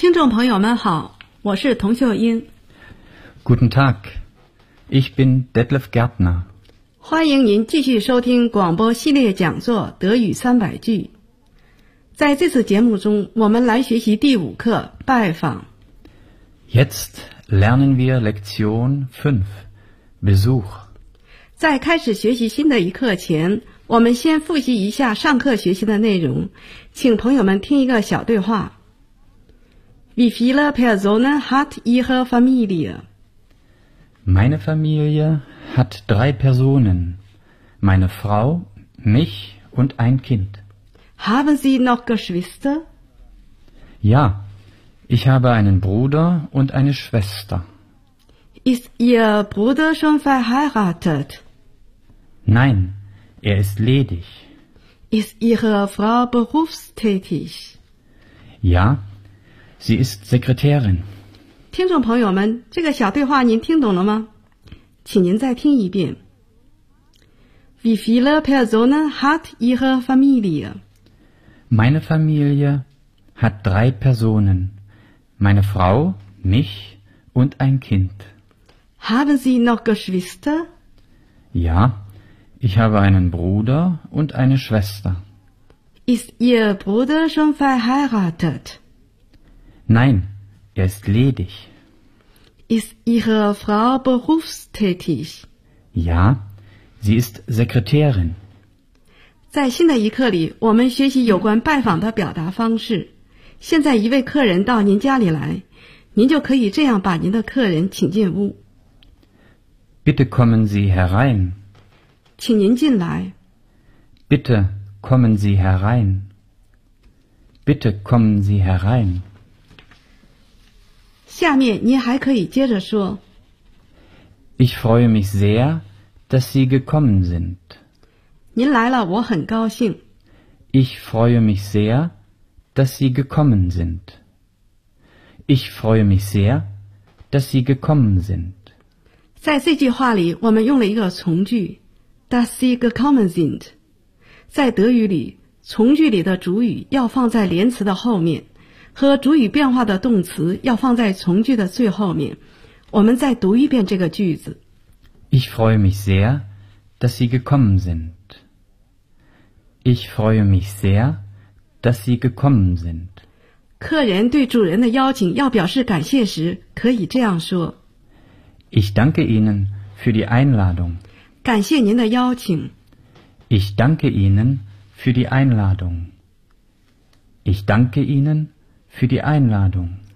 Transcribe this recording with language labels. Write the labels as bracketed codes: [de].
[zh] 朋友们好，我是童秀英。 [de] Guten Tag, ich bin Detlef Gärtner。 [zh] 欢迎您继续收听广播系列讲座《德语三百句》。在这次节目中，我们来学习第五课《拜访》。 [de] Jetzt lernen wir Lektion 5, Besuch。 [zh] 在开始学习新的一课前，我们先复习一下上课学习的内容，请朋友们听一个小对话。 [de] Wie viele Personen hat Ihre Familie? Meine Familie hat 3 Personen. Meine Frau, mich und ein Kind. Haben Sie noch Geschwister? Ja, ich habe einen Bruder und eine Schwester. Ist Ihr Bruder schon verheiratet? Nein, er ist ledig. Ist Ihre Frau berufstätig? Ja,Sie ist Sekretärin. [zh] 听众朋友们，这个小对话您听懂了吗？请您再听一遍。 [de] Wie viele Personen hat Ihre Familie? Meine Familie hat 3 Personen. Meine Frau, mich und ein Kind. Haben Sie noch Geschwister? Ja, ich habe einen Bruder und eine Schwester. Ist Ihr Bruder schon verheiratet? Nein, er ist ledig. Ist Ihre Frau berufstätig? Ja, sie ist Sekretärin. [zh] 在新的一课里，我们学习有关拜访的表达方式。现在一位客人到您家里来，您就可以这样把您的客人请进屋。 [de] Bitte kommen Sie herein. [zh] 请您进来。 [de] Bitte kommen Sie herein. Bitte kommen Sie herein. [zh] 下面您还可以接着说。 [de] Ich freue mich sehr, dass Sie gekommen sind. [zh] 您来了，我很高兴。 [de] Ich freue mich sehr, dass Sie gekommen sind. Ich freue mich sehr, dass Sie gekommen sind. [zh] 在这句话里，我们用了一个从句 [de] dass Sie gekommen sind. [zh] 在德语里，从句里的主语要放在连词的后面，和主语变化的动词要放在从句的最后面。我们再读一遍这个句子。 [de] Ich freue mich sehr, dass Sie gekommen sind. Ich freue mich sehr, dass Sie gekommen sind. [zh] 客人对主人的邀请要表示感谢时，可以这样说。 [de] Ich danke Ihnen für die Einladung. [zh] 感谢您的邀请。 [de] Ich danke Ihnen für die Einladung. Ich danke Ihnen für die Einladung.